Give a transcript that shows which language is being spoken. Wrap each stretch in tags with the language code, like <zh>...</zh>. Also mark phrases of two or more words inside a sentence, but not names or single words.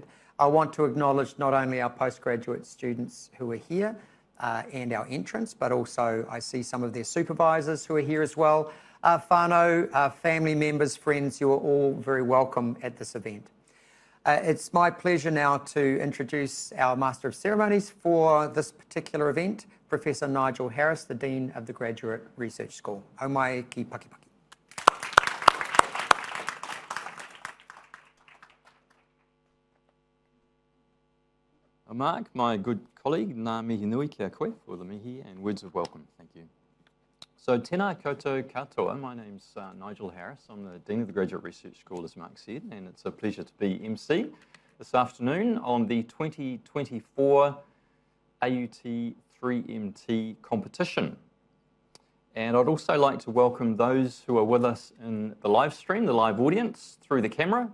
<en>I want to acknowledge not only our postgraduate students who are here and our entrants, but also I see some of their supervisors who are here as well. Whānau, family members, friends, you are all very welcome at this event. It's my pleasure now to introduce our Master of Ceremonies for this particular event, Professor Nigel Harris, the Dean of the Graduate Research School.</en> <mi>Au mai ki paki paki.</mi> <en>Mark, my good colleague,</en> <mi>ngā mihi nui kia koe</mi> <en>for the mihi and words of welcome. Thank you. So,</en> <mi>tēnā koutou katoa.</mi> <en>My name's Nigel Harris. I'm the Dean of the Graduate Research School, as Mark said, and it's a pleasure to be MC this afternoon on the 2024 AUT 3MT competition. And I'd also like to welcome those who are with us in the live stream, the live audience, through the camera.</en>